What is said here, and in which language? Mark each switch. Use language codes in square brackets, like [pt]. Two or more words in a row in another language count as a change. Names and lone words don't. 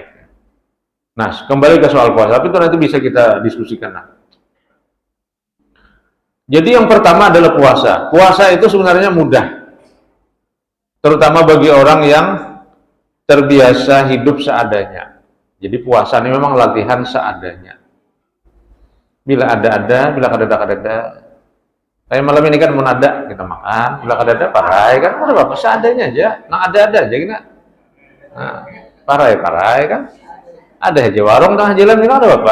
[id] Nah, kembali ke soal puasa, tapi itu nanti bisa kita diskusikan. Nah, jadi yang pertama adalah puasa. Puasa itu sebenarnya mudah, terutama bagi orang yang terbiasa hidup seadanya. Jadi puasa ini memang latihan seadanya. [bjn] Bila ada, bila kada-kada. [id] Kayak malam ini kan mau ada, kita makan. [bjn] Bila kada, parai kan, ada apa seadanya aja. Nah, ada aja kita. Nah, parai kan. [id] Ada aja warung tengah jalan ini ada apa?